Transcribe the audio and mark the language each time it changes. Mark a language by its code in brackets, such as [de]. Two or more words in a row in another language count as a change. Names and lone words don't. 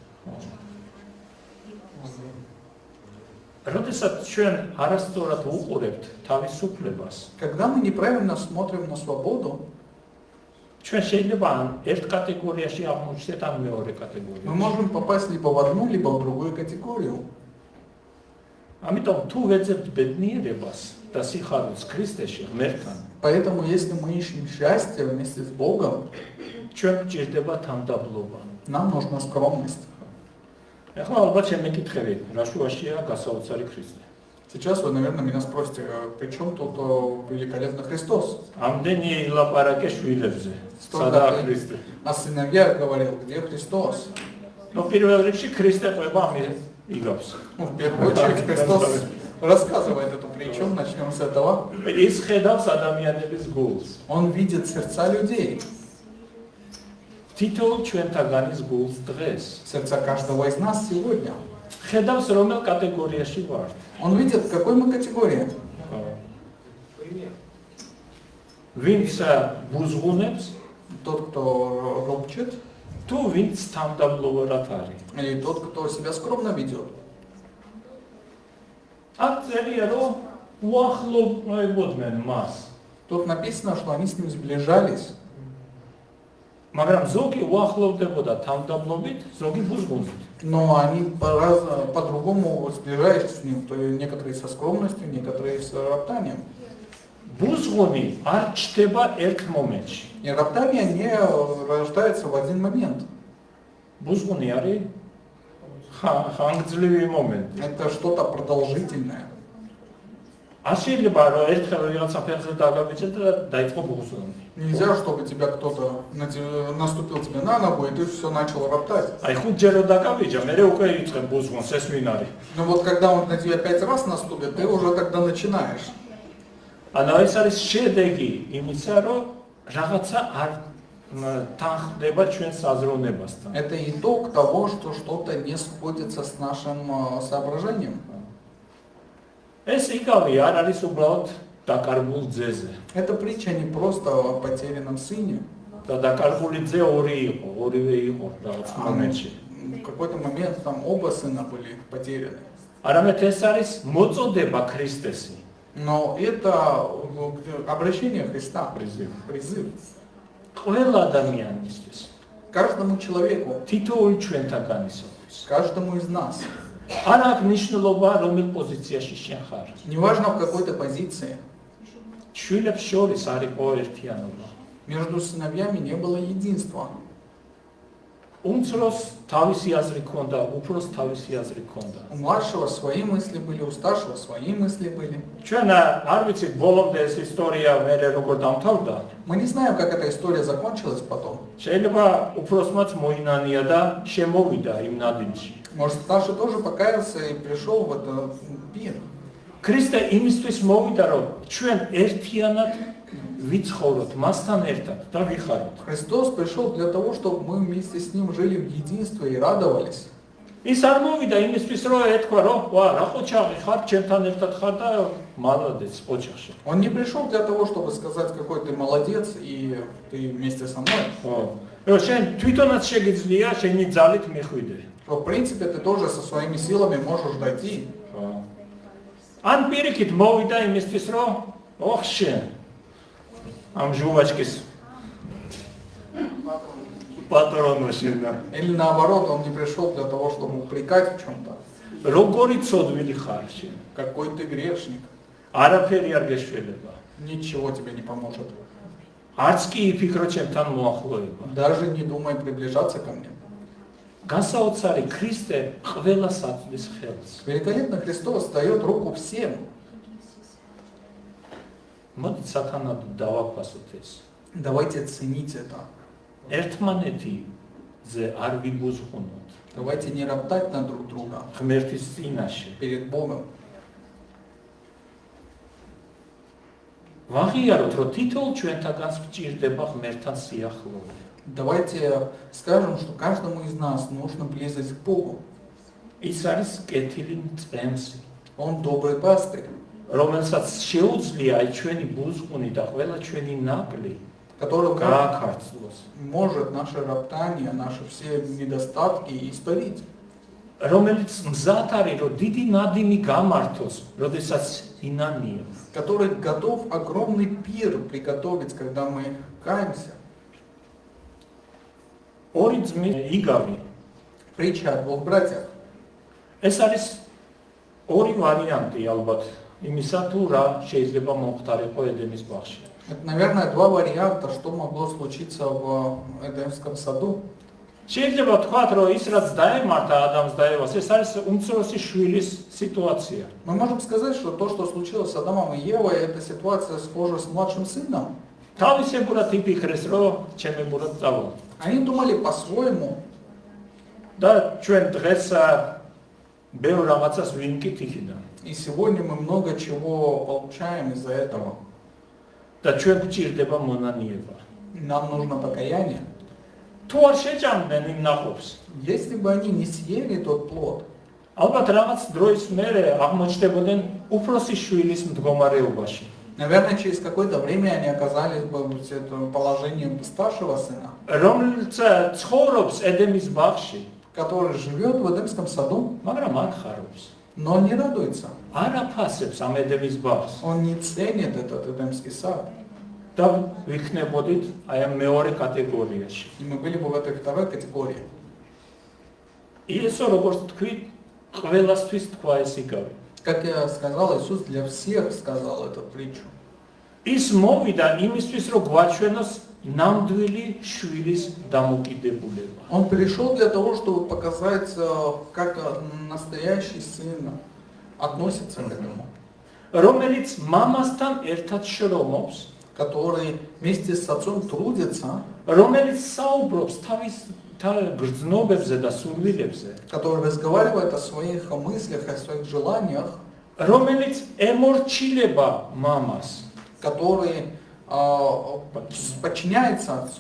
[ka] როდესაც ჩვენ არასწორად უყურებთ თავისუფლებას, [ru] Когда мы неправильно смотрим на свободу, [ka] ჩვენ შეიძლება ან ერთ კატეგორიაში აღმოჩნდეთ, ან მეორე [ru] мы [ka] კატეგორიაში. [ru] можем попасть либо в одну, либо в другую категорию. [ka] ამიტომ თუ ვეძებთ ბედნიერებას და სიხარულს ქრისტეში ღმერთთან, [ru] Поэтому, если мы ищем счастье вместе с Богом, [ka] ჩვენ გვჭირდება თანდაბლობა. [ru] нам нужна скромность. [ka] ეხლა ალბათ შემეკითხებით, რა შუაშია გასაოცარი ქრისტე. [ru] Сейчас вы, наверное, меня спросите, при чем тут великолепный Христос? [ka] ამდენი ილაპარაკე შვილებზე. [ru] Столько [ka] სადაა [ru] ты [ka] ქრისტე? [ru] о сыновьях говорил, где Христос? [ka] ნუ პირველ რიგში ქრისტე ყובה იგავს. [ru] Ну, в первую очередь Христос рассказывает эту притчу, начнем с этого. [ka] ის ხედავს ადამიანების გულს. [ru] Он видит сердца людей, [ka] თითოეულ ჩვენთაგანის გულს დღეს. [ru] сердца каждого из нас сегодня. [ka] ხედავს რომელ კატეგორიაში ვართ. [ru] Он видит, в какой мы категории. [ka] ვინც ბუზღუნებს, [ru] Тот, кто ропчет, [ka] თუ ვინც თანდაბლოვად არის. [ru] или тот, кто себя скромно ведет. [ka] აქ წერია რომ უახლოვებოდნენ მას. [ru] Тут написано, что они с ним сближались. [ka] მაგრამ ზოგი უახლოვდებოდა თანდაბლობით, ზოგი ბუზღუნით. [ru] Но они по-другому сближались с ним. То есть некоторые со скромностью, некоторые с роптанием. [ka] ბუზღუნი არ ჩდება ერთ მომენტში. [ru] И роптание не рождается в один момент. [ka] ბუზღუნი არის ხანგრძლივი მომენტი. [ru] Это что-то продолжительное. [ka] არ შეიძლება რომ ერთხელ რაღაცა ფეხზე დაგაბიჭდეთ და დაიწყო ბუზღუნი. [ru] Нельзя, чтобы тебя кто-то наступил тебе на ногу, и ты все начал роптать. [ka] აი ხუთჯერ რომ დაგაბიჭა, მე უკვე იწყებ ბუზღუნს, ეს ვინ არის? [ru] Но вот когда он на тебя 5 раз наступит, ты уже тогда начинаешь. [ka] ანუ ეს არის შედეგი იმისა, რომ რაღაცა არ თანხდება ჩვენს აზროვნებასთან. [ru] Это итог того, что что-то не сходится с нашим соображением. [ka] ეს იგავი არ არის уბრალოდ დაკარგულ ძეზე. [ru] Эта притча не просто о потерянном сыне. [ka] და დაკარგული ძე ორი იყო, ორივე იყო რაღაც მომენტში. [ru] В какой-то момент там оба сына были потеряны. [ka] არამედ ეს არის მოწოდება ქრისტესი. [ru] Но это обращение Христа, призыв. [ka] ყველა ადამიანისთვის, [ru] Каждому человеку, [ka] თითოეული ჩვენთაგანისათვის. [ru] каждому из нас. [ka] არ აქვს მნიშვნელობა რომელ პოზიციაში შენ ხარ. [ru] Неважно в какой ты позиции, [ka] შვილებს შორის არ იყო ერთიანობა. [ru] между сыновьями не было единства. [ka] უმცროს თავისი აზრი ჰქონდა, უფროს თავისი აზრი ჰქონდა. [ru] У младшего свои мысли были, у старшего свои мысли были. [ka] ჩვენ არ ვიცით ბოლომდე ეს ისტორია მერე როგორ დამთავრდა. [ru] Мы не знаем, как эта история закончилась потом. [ka] შეიძლება უფროსმაც მოინანია და შემოვიდა იმ ნადილში. [ru] Может, старший тоже покаялся и пришел в этот пир. [ka] ქრისტე იმისთვის მოვიდა, რომ ჩვენ ერთიანად ვიცხოვროთ მასთან ერთად და ვიხაროთ. [ru] Христос пришел для того, чтобы мы вместе с Ним жили в единстве и радовались. [ka] ის არ მოვიდა იმისთვის, რომ ეთქვა, რომ ვა, რა ყოჩაღი ხარ, ჩემთან ერთად ხარ და მალადეც ოჯახში. [ru] Он не пришел для того, чтобы сказать, какой ты молодец и ты вместе со мной. [ka] ხო. რომ შენ თვითონაც შეგიძლია შენი ძალით მიხვიდე. [ru] Что, в принципе, ты тоже со своими силами можешь дойти. [ka] ხო. ან პირიქით მოვიდა იმისთვის, რომ ოხ შენ ამ ჟუვაჩკის პატრონოში და [ru] Или наоборот, он не пришел для того, чтобы упрекать в чем-то. [ka] როგორი ცოდვილი ხარ შენ. [ru] Какой ты грешник. [ka] არაფერი არ გეშველება. [ru] Ничего тебе не поможет. [ka] არც კი იფიქრო ჩემთან მოახლოება. [ru] Даже не думай приближаться ко мне. [ka] განსაოცარი ქრისტე ყველას აწვდის ხელს. [ru] Великолепно Христос дает руку всем. [ka] მოდით სათანადო დავაფასოთ ეს. [ru] Давайте ценить это. [ka] ერთმანეთიზე არ ვიბუზღუნოთ. [ru] Давайте не роптать на друг друга [ka] ღმერთის წინაშე. [ru] перед Богом. [ka] ვაღიაროთ, რომ თითოეულ ჩვენთაგანს გვჭირდება ღმერთთან სიახლოვე. [ru] Давайте скажем, что каждому из нас нужна близость к Богу. [ka] ის არის კეთილი მწყემსი, [ru] Он добрый пастырь, [ka] რომელსაც შეუძლია აი ჩვენი ბუზღუნი და ყველა ჩვენი ნაკლი [ru] который [ka] გააქარწლოს. [ru] может наши роптания, наши все недостатки исправить. [ka] რომელიც მზად არის, რომ დიდი ნადიმი გამართოს, როდესაც ინანიო. [ru] Который готов огромный пир приготовить, когда мы каемся. [ka] ორი ძმი იგავი. [ru] Притча о двух братьях. [ka] ეს არის ორი ვარიანტი ალბათ იმისა, თუ რა შეიძლება მომხდარიყო ედენის ბაღში. [ru] Это, наверное, два варианта, что могло случиться в Эдемском саду. [ka] შეიძლება თქვათ, რომ ის რაც დაემართა ადამიანს და ევას, ეს არის უმცროსი შვილის სიტუაცია. [ru] Мы можем сказать, что то, что случилось с Адамом и Евой, это ситуация схожа с младшим сыном. [ka] თავისებურად იფიქრეს, რომ ჩემებურად წავალ. [ru] Они думали по-своему. [ka] და ჩვენ დღეს ბევრ რაღაცას ვინკითხიდან. [ru] И сегодня мы много чего получаем из-за этого. [ka] და ჩვენ გვჭირდება მონანიება. [ru] Нам нужно покаяние. [ka] თუ არ შეჭამდნენ იმ ნაყოფს, [ru] Если бы они не съели тот плод, [ka] ალბათ რაღაც დროის მერე აღმოჩნდებოდნენ უფროსი შვილის მდგომარეობაში. [ru] наверное, через какое-то время они оказались бы в этом положении старшего сына, [ka] რომელიც ცხოვრობს ედემის ბაღში, [ru] который живет в Эдемском саду, [ka] მაგრამ არ ხარობს. [ru] но не радуется. [ka] არ აფასებს ამ ედემის ბაღს. [ru] Он не ценит этот Эдемский сад. [ka] და ვიქნებოდით აი ამ მეორე კატეგორიაში. [ru] И мы были бы в этой второй категории. [ka] იესო როგორც თქვი, ყველასთვის თქვა ეს იგავი. [ru] Как я сказал, Иисус для всех сказал эту притчу. [ka] ის მოვიდა იმისთვის, რომ გვაჩვენოს ნამდვილი შვილის დამოკიდებულება. [ru] Он пришел для того, чтобы показать, как настоящий сын относится к этому, [ka] რომელიც მამასთან ერთად შრომობს, [ru] который вместе с отцом трудится, [ka] რომელიც საუბრობს თავის გრძნობებზე და სურვილებზე, [ru] который разговаривает о своих мыслях, о своих желаниях, [ka] რომელიც ემორჩილება მამას, [ru] который подчиняется отцу,